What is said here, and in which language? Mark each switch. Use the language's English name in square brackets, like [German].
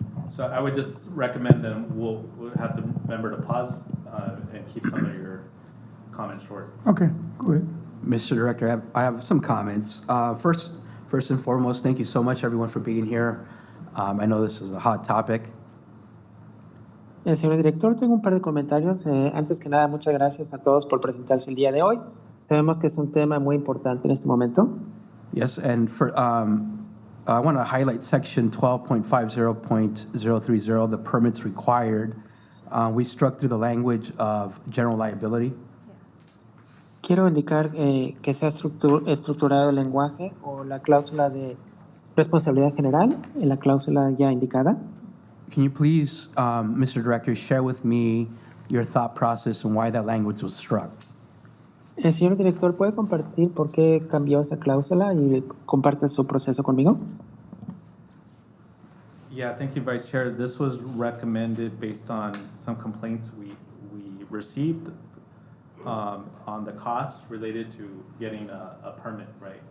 [English] So I would just recommend that we'll have the member to pause and keep some of your comments short. Okay, go ahead. Mr. Director, I have some comments. First and foremost, thank you so much, everyone, for being here. I know this is a hot topic. [Spanish] Señor director, tengo un par de comentarios. Antes que nada, muchas gracias a todos por presentarse el día de hoy. Sabemos que es un tema muy importante en este momento. [English] Yes, and I want to highlight section 12.50.030, the permits required. We struck through the language of general liability. [Spanish] Quiero indicar que se ha estructurado el lenguaje o la cláusula de responsabilidad general en la cláusula ya indicada. [English] Can you please, Mr. Director, share with me your thought process and why that language was struck? [Spanish] El señor director, ¿puede compartir por qué cambió esa cláusula y comparte su proceso conmigo? [English] Yeah, thank you, Vice Chair. This was recommended based on some complaints we received on the costs related to getting a permit, right?